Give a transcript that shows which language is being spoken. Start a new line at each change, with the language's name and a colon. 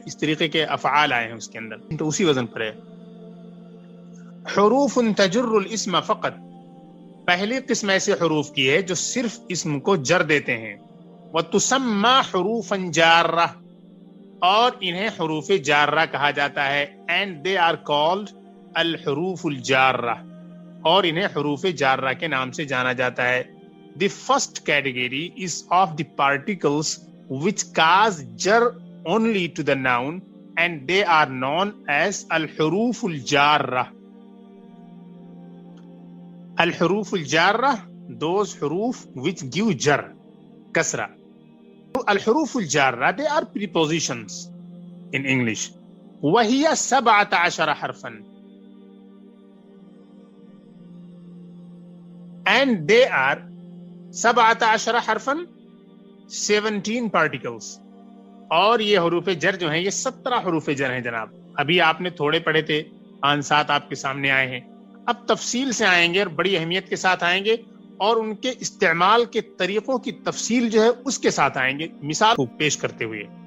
Urdu: اس طریقے کے افعال آئے ہیں اس کے اندر، تو اسی وزن پر ہے.
Arabic: حروف تجر الاسم فقط،
Urdu: پہلی قسم ایسے حروف کی ہے جو صرف اسم کو جر دیتے ہیں.
Arabic: وتسمى حروفا جارہ،
Urdu: اور انہیں حروف جارہ کہا جاتا ہے.
English: and they are called الحروف الجارہ،
Urdu: اور انہیں حروف جارہ کے نام سے جانا جاتا ہے.
English: The first category is of the particles which cause jar only to the noun, and they are known as al-huruf al-jarrah. Al-huruf al-jarrah, those huruf which give jar, kasra. Al-huruf al-jarrah, they are prepositions in English.
Arabic: وهي 17 حرفا.
English: And they are 17 حرفا 17 particles.
Urdu: اور یہ حروف جر جو ہیں یہ 17 حروف جر ہیں جناب. ابھی آپ نے تھوڑے پڑھے تھے، آنسات آپ کے سامنے آئے ہیں. اب تفصیل سے آئیں گے اور بڑی اہمیت کے ساتھ آئیں گے، اور ان کے استعمال کے طریقوں کی تفصیل جو ہے اس کے ساتھ آئیں گے مثال کو پیش کرتے ہوئے.